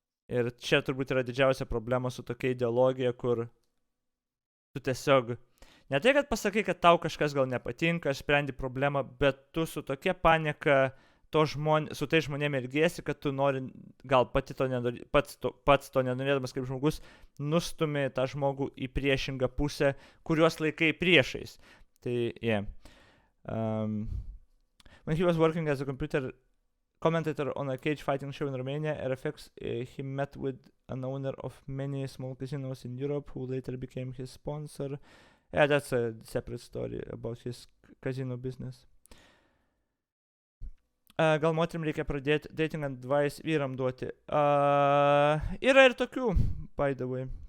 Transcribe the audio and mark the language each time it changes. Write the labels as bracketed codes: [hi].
[lt] Ir čia turbūt yra didžiausia problema su tokia ideologija, kur tu tiesiog ne tai, kad pasakai, kad tau kažkas gal nepatinka, sprendi problemą, bet tu su tokia panieka su tai žmonėm elgiesi, kad tu nori, gal pats to nenorėdamas kaip žmogus, nustumi tą žmogų į priešingą pusę, kuriuos laikai priešais. Tai, yeah. [en] When he was working as a computer commentator on a cage fighting show in Romania, RFX, he met with an owner of many small casinos in Europe, who later became his sponsor. Yeah, that's a separate story about his casino business. [lt] Gal moterim reikia pradėti dating advice vyram duoti. Yra ir tokių, [en] by the way.